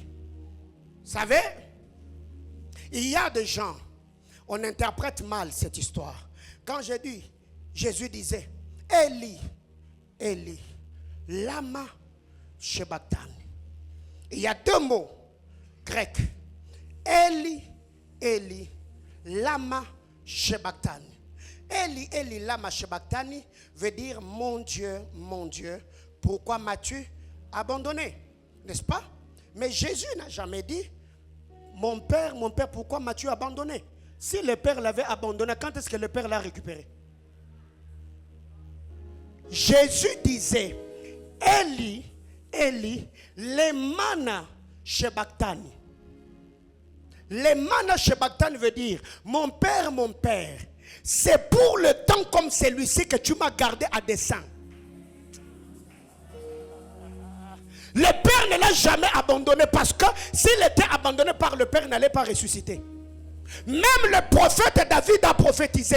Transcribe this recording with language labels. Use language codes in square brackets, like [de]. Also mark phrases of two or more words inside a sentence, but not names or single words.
[fr] Vous savez, il y a des gens, on interprète mal cette histoire. Quand j'ai dit, Jésus disait, [arc] Eli, Eli, lama sabachthani. [fr] Il y a deux mots grecs. [arc] Eli, Eli, lama sabachthani. Eli, Eli, lama sabachthani [fr] veut dire mon Dieu, pourquoi m'as-tu abandonné? N'est-ce pas? Mais Jésus n'a jamais dit mon Père, pourquoi m'as-tu abandonné? Si le Père l'avait abandonné, quand est-ce que le Père l'a récupéré? [arc] Jésus disait Eli, Eli, lemana sabachthani. Lemana sabachthani veut dire mon Père, c'est pour le temps comme celui-ci que tu m'as gardé à dessein. [fr] Le Père ne l'a jamais abandonné parce que s'il était abandonné par le Père, il n'allait pas ressusciter. Même le prophète David a prophétisé.